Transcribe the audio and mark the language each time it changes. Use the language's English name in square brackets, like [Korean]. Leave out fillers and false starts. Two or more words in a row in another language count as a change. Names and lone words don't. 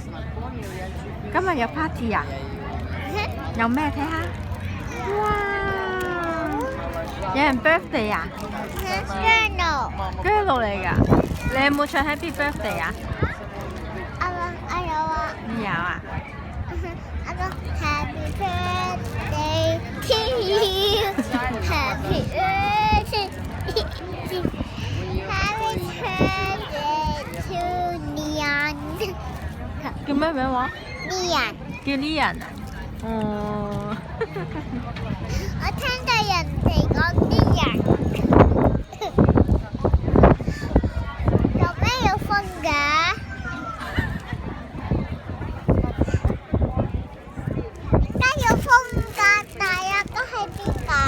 [Cantonese] 今日有 party 啊？有咩睇下？哇！有人 birthday 啊 Journal。？girl 嚟㗎，你有冇唱 Happy Birthday 啊？我有啊。有啊。我講 [English] Happy birthday to you。Happy birthday。Happy birthday to Lian。 [Cantonese] 叫咩名話？ Lian。叫 Lian 啊？哦。我聽到人哋講啲人，做咩要瞓嘅？點解要瞓㗎？大家都喺邊㗎？